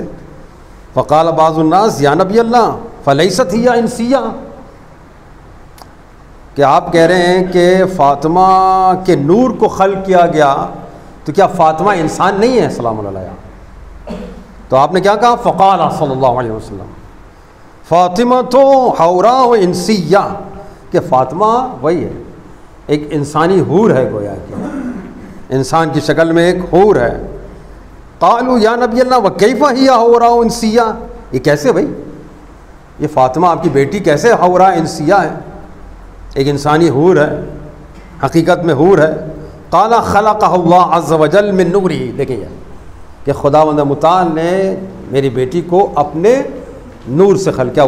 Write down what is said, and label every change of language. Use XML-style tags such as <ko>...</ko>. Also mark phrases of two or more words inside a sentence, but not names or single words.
<ar>فقال بعض الناس يا نبي الله فليست هي إنسية,</ar> <ur>کہ آپ کہہ رہے ہیں کہ فاطمہ کے نور کو خلق کیا گیا تو کیا فاطمہ انسان نہیں ہے</ur> <ar>سلام عليها?</ar> <ur>تو آپ نے کیا کہا,</ur> <ar>فقال صلى الله عليه وسلم فاطمة تو حوراء وإنسية,</ar> <ur>کہ فاطمہ وہی ہے، ایک انسانی حور ہے، گویا کہ انسان کی شکل میں ایک حور ہے.</ur> <ar>قالوا يا نبي الله وكيف هي حوراء وإنسية,</ar> <ur>یہ کیسے بھائی، یہ فاطمہ آپ کی بیٹی کیسے</ur> <ar>حوراء إنسية</ar> <ur>ہے، ایک انسانی حور ہے، حقیقت میں حور ہے.</ur> <ar>قال خلقها الله عز وجل من نوري,</ar> <ur>دیکھیے کہ خداوند متعال نے میری بیٹی کو اپنے نور سے خلق کیا.</ur>